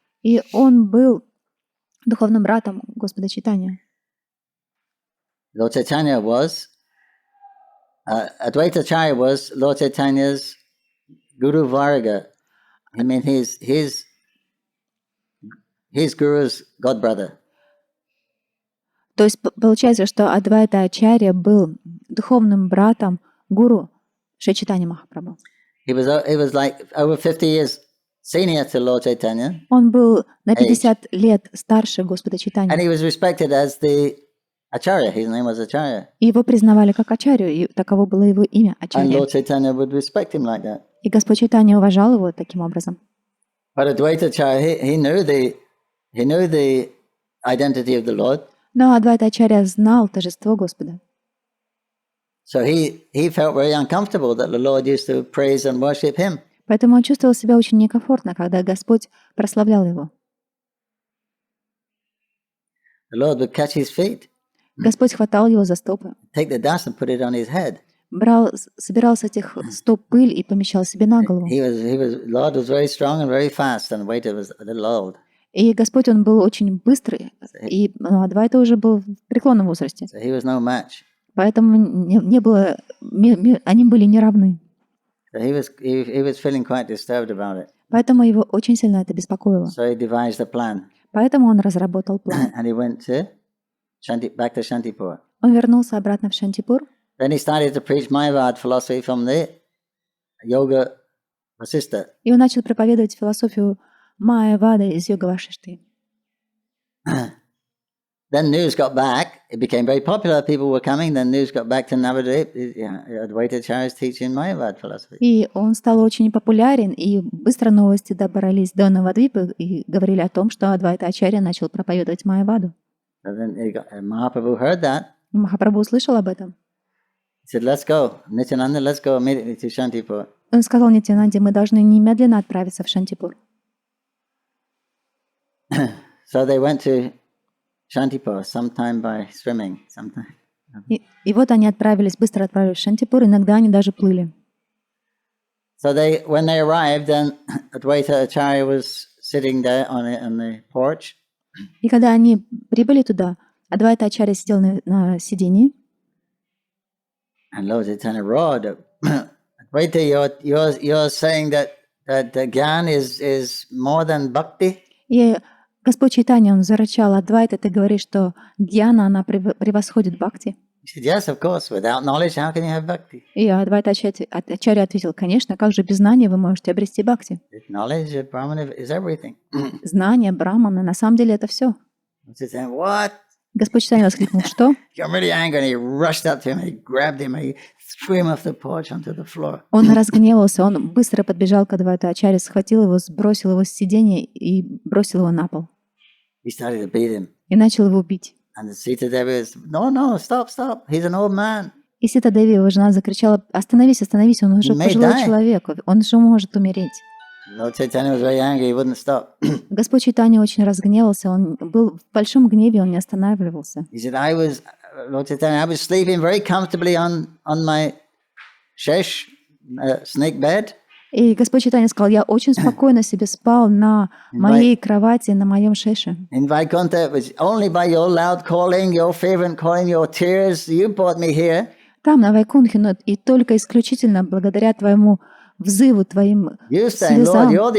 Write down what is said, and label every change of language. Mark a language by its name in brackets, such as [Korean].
[Russian] И он был духовным братом Господа Чайтанья. [English] Lord Chaitanya was Advaita Acharya was Lord Chaitanya's Guru Varga. I mean, his guru's godbrother. [Russian] То есть получается, что Адвайта Ачарья был духовным братом гуру Шри Чайтанья Махапрабху. [English] He was like over 50 years senior to Lord Chaitanya. [Russian] Он был на 50 лет старше Господа Чайтанья. [English] And he was respected as the Acharya. His name was Acharya. [Russian] И его признавали как Ачарью, и таково было его имя [English] And [Russian] Ачарья. [English] Lord Chaitanya would respect him like that. [Russian] И Господь Чайтанья уважал его таким образом. [English] But Advaita Acharya, he knew the identity of the Lord. [Russian] Но Адвайта Ачарья знал торжество Господа. [English] So he felt very uncomfortable that the Lord used to praise and worship him. [Russian] Поэтому он чувствовал себя очень некомфортно, когда Господь прославлял его. [English] The Lord would catch his feet, [Russian] Господь хватал его за стопы, [English] take the dust and put it on his head. [Russian] собирал с этих стоп пыль и помещал себе на голову. [English] Lord was very strong and very fast, and the weight was a little old. [Russian] И Господь, он был очень быстрый, и Адвайта уже был в преклонном возрасте. [English] So he was no match. [Russian] Поэтому не было, они были не равны. [English] So he was feeling quite disturbed about it. [Russian] Поэтому его очень сильно это беспокоило. [English] So he devised a plan, [Russian] Поэтому он разработал план. [English] and he went back to Shantipur. [Russian] Он вернулся обратно в Шантипур. [English] Then he started to preach Mayavad philosophy from the Yoga Vasistha. [Russian] И он начал проповедовать философию Майя-вады из Йога-Вашишты. [English] Then news got back. It became very popular. People were coming. Then news got back to Navadvip. Advaita Acharya's teaching Mayavad philosophy. [Russian] И он стал очень популярен, и быстро новости добрались до Навадвипы и говорили о том, что Адвайта Ачарья начал проповедовать Майя-ваду. [English] So then Mahaprabhu heard that. [Russian] Махапрабху услышал об этом. [English] He said, "Let's go, Nityananda. Let's go immediately to Shantipur." [Russian] Он сказал Нитьянанде: мы должны немедленно отправиться в Шантипур. [English] So they went to Shantipur, sometime by swimming, sometime. [Russian] И вот они быстро отправились в Шантипур, иногда они даже плыли. [English] So when they arrived, then Advaita Acharya was sitting there on the porch. [Russian] И когда они прибыли туда, Адвайта Ачарья сидел на сиденье. [English] And Lord Chaitanya roared, Advaita, you're saying that Gyan is more than bhakti? [Russian] И Господь Чайтанья, он зарычал: Адвайта, ты говоришь, что гьяна, она превосходит бхакти. [English] He said, yes, of course. Without knowledge, how can you have bhakti? [Russian] И Адвайта Ачарья ответил: конечно, как же без знания вы можете обрести бхакти? [English] Knowledge of Brahmana is everything. [Russian] Знание Брахмана, на самом деле это все. [English] What? [Russian] Господь Чайтанья воскликнул: что? [English] He got really angry and he rushed up to him, he grabbed him, and he threw him off the porch onto the floor. [Russian] Он разгневался, он быстро подбежал к Адвайту Ачарье, схватил его, сбросил его с сиденья и бросил его на пол. [English] He started to beat him. [Russian] И начал его бить. [English] And the Sita Devi was, no, stop, he's an old man. [Russian] И Сита Деви, его жена, закричала: остановись, он уже пожилой человек, он же может умереть. [English] Lord Chaitanya was very angry, he wouldn't stop. [Russian] Господь Чайтанья очень разгневался, он был в большом гневе, он не останавливался. [English] He said, Lord Chaitanya, I was sleeping very comfortably on my shesh, snake bed. [Russian] И Господь Чайтанья сказал: я очень спокойно себе спал на моей кровати, на моем шеше. [English] In Vaikuntha, it was only by your loud calling, your fervent calling, your tears, you brought me here. [Russian] Там, на Вайкунтхе, но и только исключительно благодаря твоему взыву, твоим слезам.